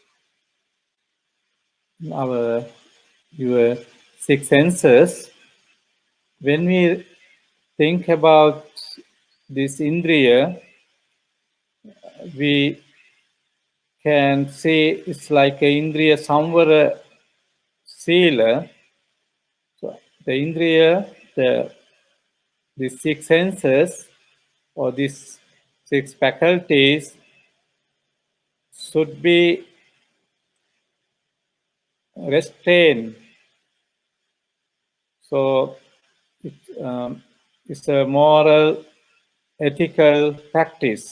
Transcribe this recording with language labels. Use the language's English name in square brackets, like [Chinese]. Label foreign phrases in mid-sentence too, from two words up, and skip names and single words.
[English] our your six senses. When we think about this indriya, we can say it's like a [Pali] indriya samvara sila. [English] So the indriya, the six senses or these six faculties should be restrained. So it's a moral, ethical practice.